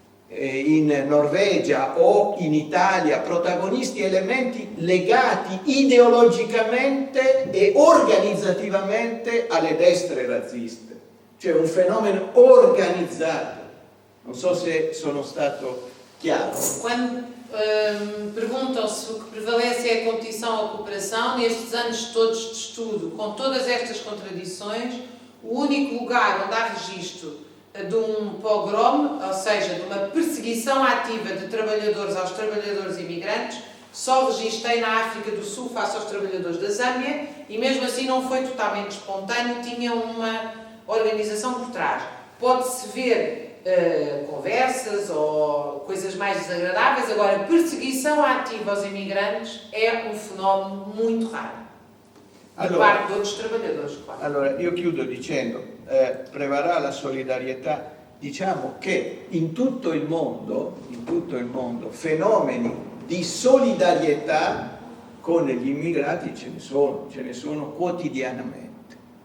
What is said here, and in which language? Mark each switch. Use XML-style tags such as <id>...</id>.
<it>In Norvegia o in Italia, protagonisti, elementi legati ideologicamente e organizzativamente alle destre razziste, cioè un fenomeno organizzato. Non so se sono stato chiaro.</it> <pt>Quando perguntam-se o que prevalece é a competição ou a cooperação, nestes anos todos de estudo, com todas estas contradições, o único lugar onde há registro de pogrom, ou seja, de uma perseguição ativa de trabalhadores aos trabalhadores imigrantes, só registrei na África do Sul face aos trabalhadores da Zâmbia, e mesmo assim não foi totalmente espontâneo, tinha uma organização por trás. Pode-se ver conversas ou coisas mais desagradáveis, agora perseguição ativa aos imigrantes é um fenómeno muito raro. Da parte de outros trabalhadores, claro.</pt> <it>Allora, io chiudo dicendo, prevarrà la solidarietà. Diciamo che in tutto il mondo, fenomeni di solidarietà con gli immigrati ce ne sono quotidianamente.</it>